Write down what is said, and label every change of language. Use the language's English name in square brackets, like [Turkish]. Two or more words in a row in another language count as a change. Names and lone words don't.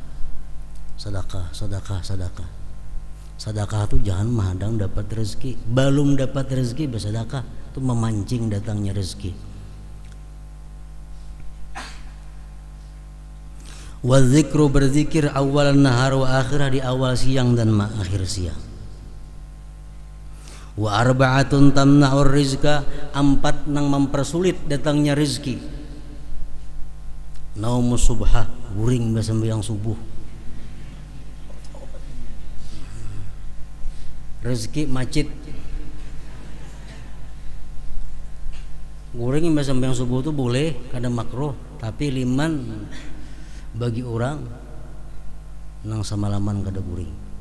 [Banjar] Sedekah itu jangan mahadang dapat rezeki, belum dapat rezeki bersedekah, itu memancing datangnya rezeki. [Arabic] وذكر, [Banjar] berzikir, [Arabic] أول النهار وآخره, [Banjar] di awal siang dan akhir siang. [Arabic] وأربعة تمنع الرزق, [Banjar] 4 nang mempersulit datangnya rezeki. [Arabic] نوم الصبحة, [Banjar] guring sembahyang subuh. Rezeki macet, guring sembahyang subuh itu boleh, kadang makruh, tapi liman bagi orang nang semalaman kada guring.